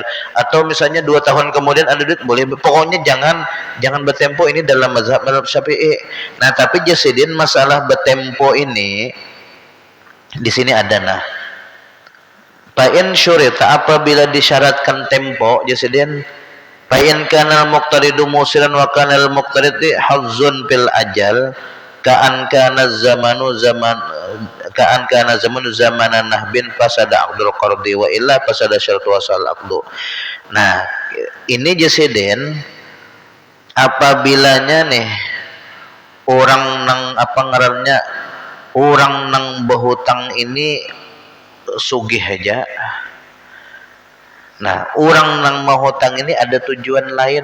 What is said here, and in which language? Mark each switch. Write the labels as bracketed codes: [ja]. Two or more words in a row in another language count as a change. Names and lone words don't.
[id] Atau misalnya 2 tahun kemudian ada duit, boleh. Pokoknya jangan bertempo, ini dalam mazhab Syafi'i. [bjn] Nah tapi jasidin masalah bertempo ini di sini ada nah. [ar] فإن شرط, [bjn] apabila disyaratkan tempo jasidin, [ar] فإن كان المقترض موسرا وكان المقترض حظ في الأجل كأن كان الزمان زمان نهب فسد عقد القرض وإلا فسد الشرط وصح العقد. [bjn] Nah ini jasidin apabilanya nih orang nang apa ngarannya, orang nang berhutang ini sugih aja. Nah orang nang mau hutang ini ada tujuan lain.